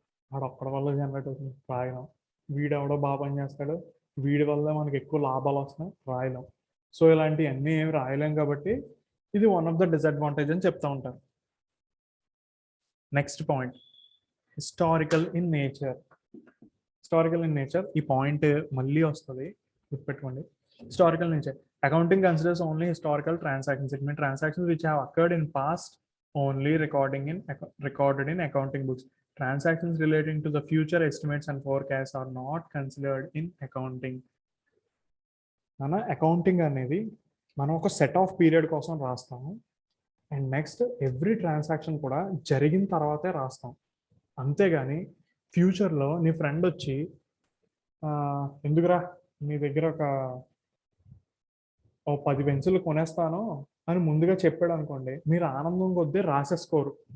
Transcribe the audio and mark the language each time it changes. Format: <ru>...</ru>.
<te>ఆడొక్కడి వల్ల జనరేట్ అవుతుంది, రాయలేం. వీడెవడో బాగా పనిచేస్తాడు, వీడి వల్ల మనకి ఎక్కువ లాభాలు వస్తున్నాయి, రాయలేం. సో ఇలాంటివన్నీ ఏమి రాయలేం కాబట్టి ఇది</te> <en>one of the disadvantage</en> <te>అని చెప్తా ఉంటారు.</te> <en>Next point, historical in nature. Historical in nature,</en> <te>ఈ పాయింట్ మళ్ళీ వస్తుంది, గుర్తుపెట్టుకోండి.</te> <en>Historical nature. Accounting considers only historical transactions. It means transactions which have occurred in past only recorded in accounting books. Transactions relating to the future estimates and forecasts are not considered in accounting.</en> <te>మన accounting అనేది మనం ఒక set of period కోసం రాస్తాము, and next every transaction కూడా జరిగిన తర్వాతే రాస్తాం. అంతేగాని ఫ్యూచర్లో నీ ఫ్రెండ్ వచ్చి ఎందుకురా నీ దగ్గర ఒక 10 పెన్సిల్ కొనేస్తాను అని ముందుగా చెప్పాడు అనుకోండి, మీరు ఆనందం కొద్దీ రాసేసుకోరు.</te>